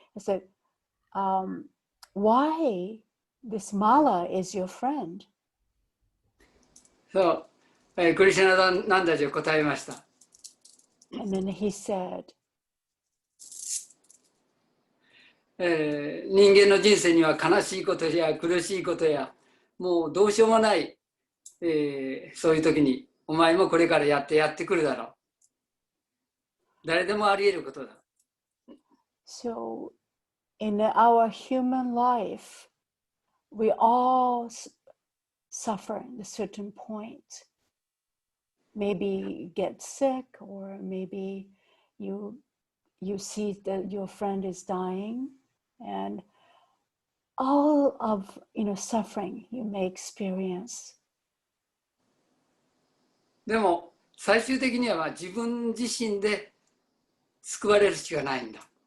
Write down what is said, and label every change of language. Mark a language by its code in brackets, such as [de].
[en] I said, why this Mala is your friend? [ja] そう、クリシュナナンダジは答えました。 [en] And then he said, [ja] 人間の人生には悲しいことや苦しいことやもうどうしようもない、そういう時にお前もこれからやってくるだろう。誰でもあり得ることだ。 [en] So in our human life, we all suffer at a certain point. Maybe get sick, or maybe you see that your friend is dying, and all of suffering you may experience. [ja] でも最終的には自分自身で救われるしかないんだ。